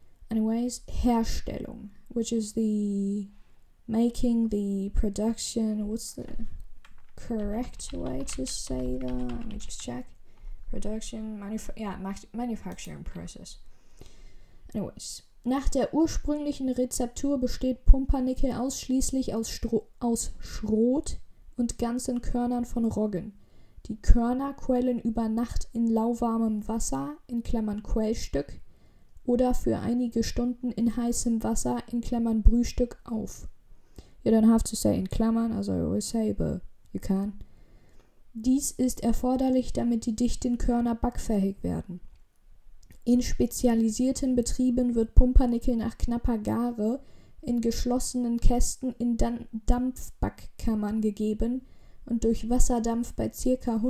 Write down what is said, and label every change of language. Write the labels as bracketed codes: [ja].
[en] Anyways, Herstellung, which is the making, the production. What's the correct way to say that? Let me just check. Production, manufacturing process. Anyways. [de] Nach der ursprünglichen Rezeptur besteht Pumpernickel ausschließlich aus Schrot und ganzen Körnern von Roggen. Die Körner quellen über Nacht in lauwarmem Wasser (Quellstück) oder für einige Stunden in heißem Wasser (Brühstück) auf. [en] You don't have to say [de] in Klammern, [en] as I always say, but you can. [de] Dies ist erforderlich, damit die dichten Körner backfähig werden. In spezialisierten Betrieben wird Pumpernickel nach knapper Gare in geschlossenen Kästen in Dampfbackkammern gegeben und durch Wasserdampf bei ca.